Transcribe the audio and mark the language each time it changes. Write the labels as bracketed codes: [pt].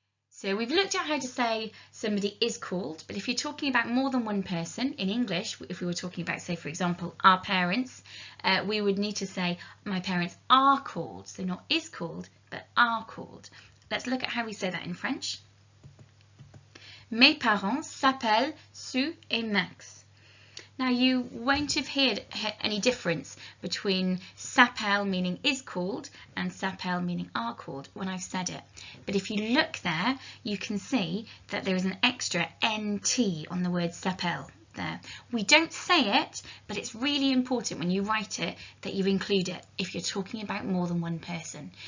[en] So we've looked at how to say somebody is called, but if you're talking about more than one person in English, if we were talking about, say, for example, our parents, we would need to say my parents are called. So not is called, but are called. Let's look at how we say that in French. [fr] Mes parents s'appellent Sue et Max. [en] Now you won't have heard any difference between s'appelle meaning is called and s'appelle meaning are called when I've said it. But if you look there, you can see that there is an extra NT on the word s'appelle there. We don't say it, but it's really important when you write it that you include it if you're talking about more than one person.